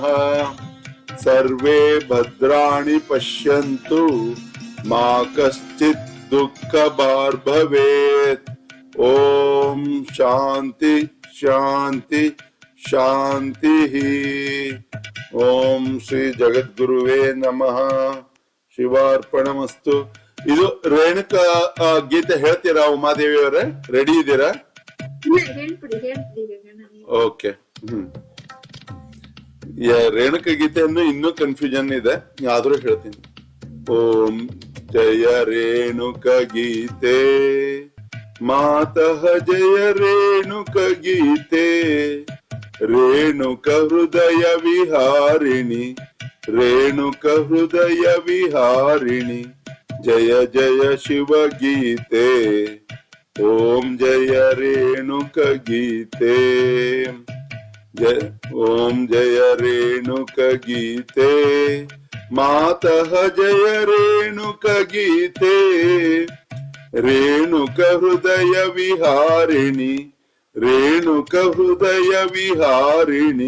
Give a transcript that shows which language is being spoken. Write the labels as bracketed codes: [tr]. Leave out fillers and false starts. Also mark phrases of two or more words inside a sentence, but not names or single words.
[sa] सर्वे भद्राणि पश्यन्तु मा कश्चित् दुःखभाग् भवेत्. ओम शांति शांति शांतिः. ओम ಶ್ರೀ ಜಗದ್ಗುರುವೇ ನಮಃ. [kn] ಶಿವಾರ್ಪಣಮಸ್ತು. ಇದು ರೇಣುಕಾ ಗೀತೆ ಹೇಳ್ತೀರಾ ಉಮಾದೇವಿ ಅವರೇ? ರೆಡಿ ಇದ್ದೀರಾ? ಓಕೆ. ರೇಣುಕ ಗೀತೆಯನ್ನು ಇನ್ನೂ ಕನ್ಫ್ಯೂಷನ್ ಇದೆ, ಆದ್ರೂ ಹೇಳ್ತೀನಿ. [sa] ಓಂ ಜಯ ರೇಣುಕ ಗೀತೆ ಮಾತಃ ಜಯ ರೇಣುಕ ಗೀತೆ. ರೇಣುಕ ಹೃದಯ ವಿಹಾರಿಣಿ ರೇಣುಕ ಹೃದಯ ವಿಹಾರಿಣಿ. ಜಯ ಜಯ ಶಿವ ಗೀತೆ. ಓಂ ಜಯ ರೇಣುಕ ಗೀತೆ. ओम जय रेणुक गीते मातः जय रेणुक गीते. रेणुक हृदय विहारिणि रेणुक हृदय विहारिणि.